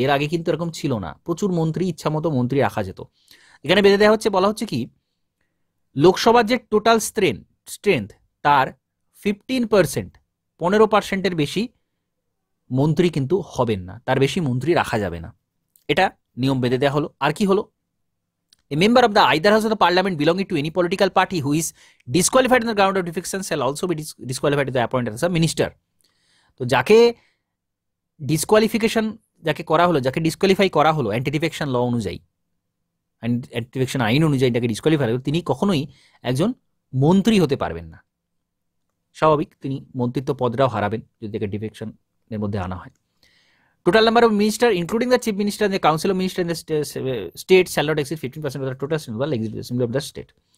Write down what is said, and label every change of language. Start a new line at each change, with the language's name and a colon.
Bangla: এর আগে কিন্তু এরকম ছিল না, প্রচুর মন্ত্রী, ইচ্ছা মতো মন্ত্রী রাখা যেত। এখানে বেঁধে দেওয়া হচ্ছে, বলা হচ্ছে কি, লোকসভার যে টোটাল স্ট্রেংথ তার 15%, বেশি মন্ত্রী কিন্তু হবেন না, তার বেশি মন্ত্রী রাখা যাবে না, এটা নিয়ম বেঁধে দেওয়া হলো। আর কি হলো,
English: a member of the either house of the parliament belonging to any political party who is disqualified on the ground of defection shall also be disqualified to the appointed as a minister.
Bangla: তো যাকে disqualification যাকে করা হলো, যাকে disqualify করা হলো anti defection law অনুযায়ী, anti defection আইন অনুযায়ী যাকে ডিসকোয়ালিফাই হলো, তিনি কখনোই একজন মন্ত্রী হতে পারবেন না। স্বাভাবিক, তিনি মন্ত্রিত্ব পদটাও হারাবেন যদি তাকে ডিফেকশনের মধ্যে আনা হয়।
English: Total number of ministers, including the chief minister and the council of ministers in the state, shall not exceed 15% of the total legislative assembly of the state.